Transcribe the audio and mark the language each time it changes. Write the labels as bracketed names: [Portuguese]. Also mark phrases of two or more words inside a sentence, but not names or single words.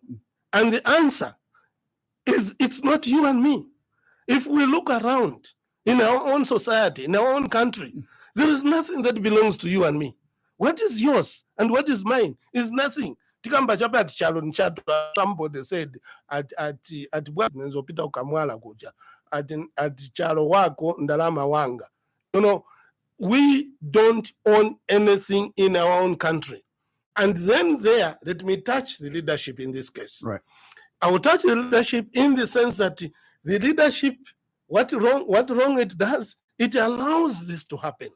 [English] And the answer is, it's not you and me. If we look around in our own society, in our own country, there is nothing that belongs to you and me. What is yours and what is mine is nothing. Somebody said at [Nyanja] Nzopita ukamwala kuja at chalo wako ndalama wanga. [English] You know, we don't own anything in our own country. And then there, let me touch the leadership in this case. Right. I will touch the leadership in the sense that the leadership, what wrong it does, it allows this to happen.